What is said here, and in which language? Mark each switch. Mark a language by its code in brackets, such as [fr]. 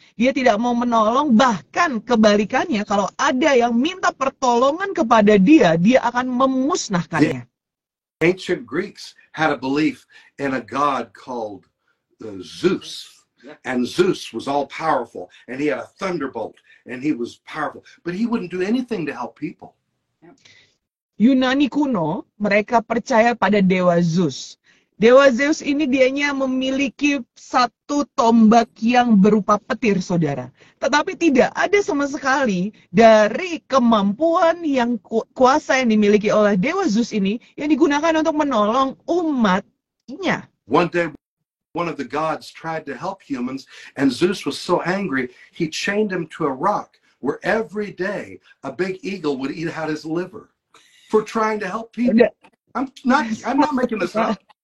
[id] Dia tidak mau menolong, bahkan kebalikannya, kalau ada yang minta pertolongan kepada dia, dia akan memusnahkannya. [en] Ancient Greeks had a belief in a god called Zeus. And Zeus was all powerful, and he had a thunderbolt, and he was powerful, but he wouldn't do anything to help people. [id] Yunani kuno, mereka percaya pada Dewa Zeus. Dewa Zeus ini dianya memiliki satu tombak yang berupa petir, saudara. Tetapi tidak ada sama sekali dari kemampuan yang kuasa yang dimiliki oleh Dewa Zeus ini yang digunakan untuk menolong umatnya. [en] One day, one of the gods tried to help humans, and Zeus was so angry, he chained him to a rock where every day a big eagle would eat out his liver for trying to help people. I'm not making this up.